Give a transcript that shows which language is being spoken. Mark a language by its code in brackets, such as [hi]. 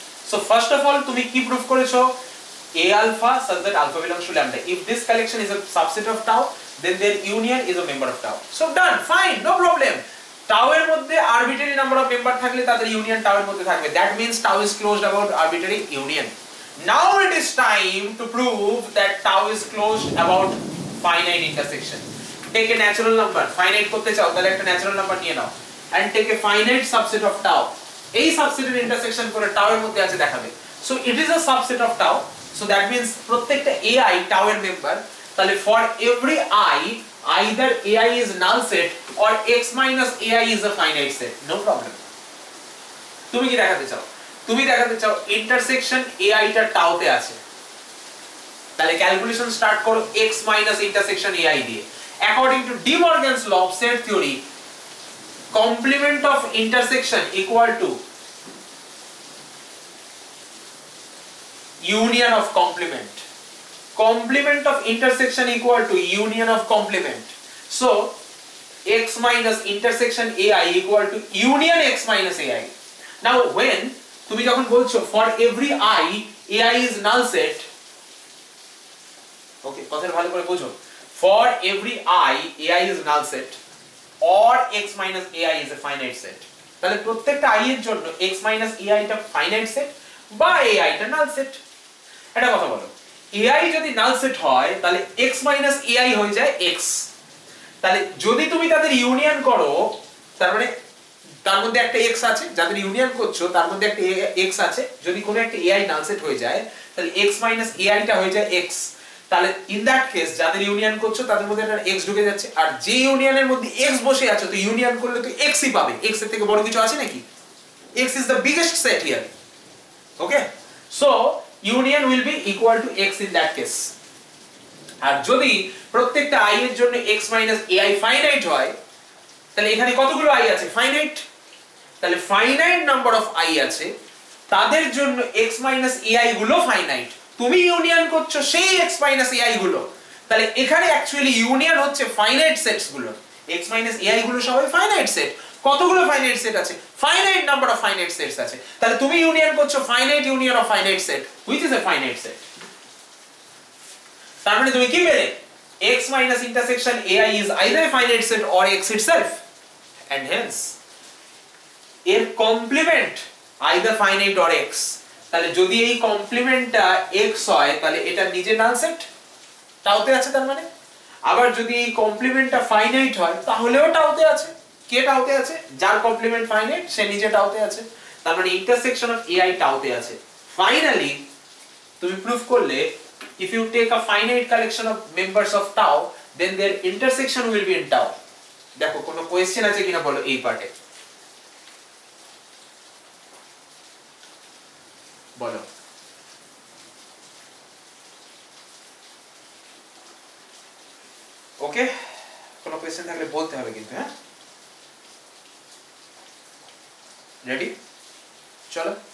[bn] So first of all তুমি কি proof করেছো? [en] a alpha such that alpha belongs to lambda. If this collection is a subset of tau, then their union is a member of tau. So done, fine, no problem. [bn] Tau এর মধ্যে arbitrary number of member থাকলে তাদের union tau এর মধ্যে থাকবে. [en] That means tau is closed about arbitrary union. Now it is time to prove that tau is closed about finite intersection. Take a natural number, finite [bn] করতে চাও তাহলে একটা natural number নিয়ে নাও [en] and take a finite subset of tau. [bn] এই সাবসেটের intersection করে tau এর মধ্যে আছে দেখাবে. [en] So it is a subset of tau. So that means প্রত্যেকটা ai tau এর member. তাহলে for every I, either ai is null set or x minus ai is a finite set. No problem. [bn] তুমি কি দেখাতে চাও? তুমি দেখাতে চাও intersection ai টা tau তে আছে। তাহলে ক্যালকুলেশন স্টার্ট করো x minus intersection ai দিয়ে। [en] According to De Morgan's law of set theory, complement of intersection equal to union of complement. Complement of intersection equal to union of complement. So x minus intersection ai equal to union x minus ai. Now when [bn] তুমি যখন বলছো [en] for every I ai is null set, okay [bn] কথাটা ভালো করে বোঝো, [en] for every I ai is null set or x minus ai is a finite set. [bn] তাহলে প্রত্যেকটা i এর জন্য x minus ai টা finite set বা ai টা null set। এটা কথা বলো, ai যদি null set হয় তাহলে x minus ai হয়ে যায় x। তাহলে যদি তুমি তাদের ইউনিয়ন করো তার মানে তার মধ্যে একটা x আছে, যাদের ইউনিয়ন করছো তার মধ্যে একটা x আছে, যদি কোনো একটা ai null set হয়ে যায় তাহলে x minus ai টা হয়ে যায় x। তাহলে ইন দ্যাট কেস যাদের ইউনিয়ন করছো তাদের মধ্যে একটা x ঢুকে যাচ্ছে, আর যে ইউনিয়নের মধ্যে x বসে আছে তো ইউনিয়ন করলে তো x ই পাবে, x এর থেকে বড় কিছু আছে নাকি? [en] x is the biggest set here. Okay, so union will be equal to x in that case. [bn] আর যদি প্রত্যেকটা i এর জন্য x minus ai finite হয় তাহলে এখানে কতগুলো i আছে? [en] finite। [bn] তাহলে finite number of i আছে, তাদের জন্য x minus ai গুলো finite। তুমি ইউনিয়ন করছো সেই x minus ai গুলো, তাহলে এখানে অ্যাকচুয়ালি ইউনিয়ন হচ্ছে ফাইনাইট সেটস গুলো। x minus ai গুলো সবাই ফাইনাইট সেট। কতগুলো ফাইনাইট সেট আছে? Finite number of finite sets আছে। তাহলে তুমি ইউনিয়ন করছো finite union of finite set [en] which is a finite set. [bn] তার মানে তুমি কি পেলে? [en] x minus intersection ai is either a finite set or x itself, and hence এর complement either finite or x। [bn] তাহলে যদি এই কমপ্লিমেন্টটা x হয় তাহলে এটা নিজে নাল সেট, টাউতে আছে তার মানে। আবার যদি এই কমপ্লিমেন্টটা ফাইনাইট হয় তাহলেও টাউতে আছে। কে টাউতে আছে? যার কমপ্লিমেন্ট ফাইনাইট সে নিজে টাউতে আছে, তার মানে ইন্টারসেকশন অফ ai টাউতে আছে। ফাইনালি তুমি প্রুফ করলে [en] if you take a finite collection of members of tau then their intersection will be in tau। [bn] দেখো কোনো কোশ্চেন আছে কিনা বলো এই পার্টে, বলো। ওকে, কোনো কোশ্চেন থাকলে বলতে হবে কিন্তু। হ্যাঁ, রেডি? চলো।